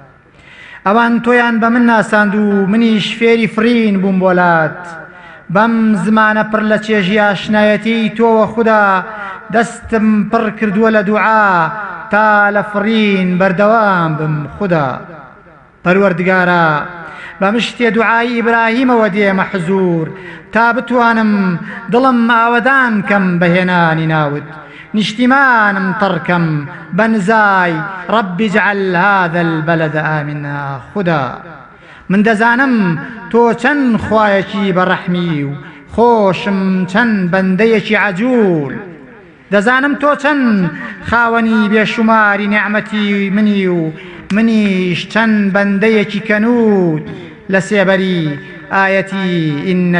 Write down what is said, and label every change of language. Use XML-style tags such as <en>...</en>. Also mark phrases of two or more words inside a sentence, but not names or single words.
<ckb>ئەوان تۆیان بە من ناساند و منیش فێری فرین بووم بۆلات بەم زمانە پڕ لە چێژی ئاشنایەتی تۆوە خوددا دەستم پڕ کردووە لە دوعا تا لە فرین بەردەوام بم خوددا پەروەردگارە بە مشتێ دوعای ئیبراهیمەوە دێمە حزور تا بتوانم دڵم ئاوەدان کەم بەهێنانی ناوت نیشتیمانم تڕکەم بە نزای</ckb> <ar>ڕەبی جعل هذا البلد ئامنا</ar> <ckb>خوددا من دەزانم تۆ چەند خوایەکی بەڕەحمی و خۆشم چەند بەندەیەکی عەجوول دەزانم تۆ چەند خاوەنی بێشوماری نێعمەتی منی و منیش چەند بەندەیەکی کەنوود لە سێبەری ئایەتی ئین</ckb>